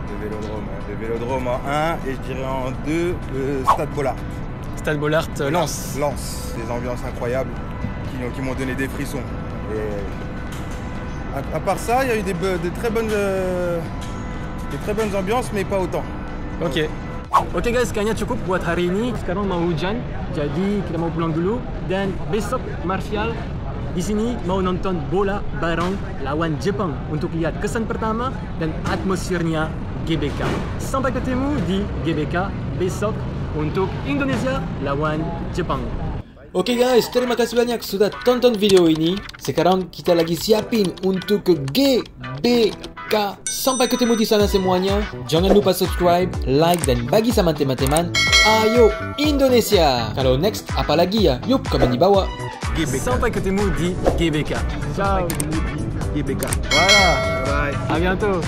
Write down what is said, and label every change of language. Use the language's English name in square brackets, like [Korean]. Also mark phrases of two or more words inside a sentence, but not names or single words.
[French] Le Vélodrome en 1 et je dirais en 2, le Stade Bollard. Stade Bollard, Lens. Lens, des ambiances incroyables qui m'ont donné des frissons. Et à part ça, il y a eu des très bonnes ambiances, mais pas autant. [Indonesian] Oke guys, kayaknya cukup buat hari ini. Sekarang mau hujan, jadi kita mau pulang dulu. Dan besok Martial di sini mau nonton bola bareng lawan Jepang untuk lihat kesan pertama dan atmosfernya GBK. Sampai ketemu di GBK besok untuk Indonesia lawan Jepang. Oke guys, terima kasih banyak sudah tonton video ini. Sekarang kita lagi siapin untuk GBK. Sampai ketemu di sana semuanya. Jangan lupa subscribe, like, dan bagi sama teman-teman. Ayo Indonesia. Kalau next apa lagi ya? Yuk komen di bawah. GBK. Sampai ketemu di GBK. Ciao. GBK. Voilà. Bye. [French] À bientôt.